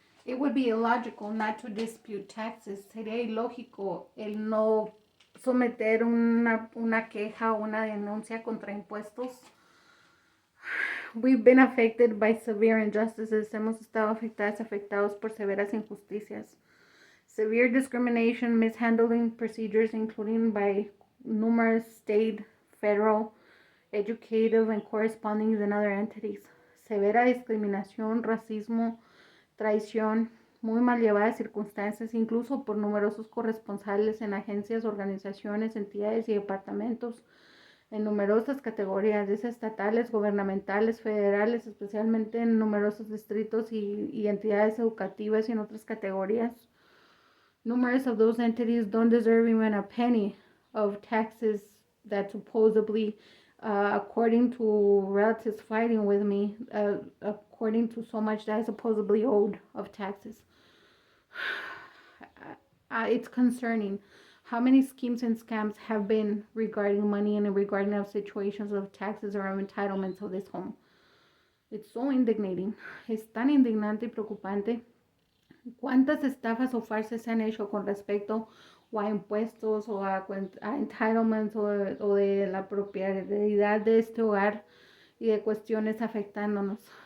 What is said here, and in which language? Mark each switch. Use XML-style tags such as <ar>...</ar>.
<en>It would be illogical not to dispute taxes.</en> <es>Sería ilógico el no someter una queja o una denuncia contra impuestos.</es> <en>We've been affected by severe injustices.</en> <es>Hemos estado afectados por severas injusticias.</es> <en>Severe discrimination, mishandling procedures, including by numerous state, federal, educative, and corresponding and other entities.</en> <es>Severa discriminación, racismo, traición, muy mal llevadas circunstancias, incluso por numerosos corresponsales en agencias, organizaciones, entidades y departamentos, en numerosas categorías, estatales, gubernamentales, federales, especialmente en numerosos distritos y entidades educativas y en otras categorías.</es> <en>Numerous of those entities don't deserve even a penny of taxes that supposedly, according to relatives fighting with me, according to so much that I supposedly owed of taxes. It's concerning how many schemes and scams have been regarding money and regarding of situations of taxes or of entitlements of this home. It's so indignating.</en> <es>Es tan indignante y preocupante. ¿Cuántas estafas o farsas se han hecho con respecto o a impuestos o a entitlements o de la propiedad de este hogar y de cuestiones afectándonos?</es>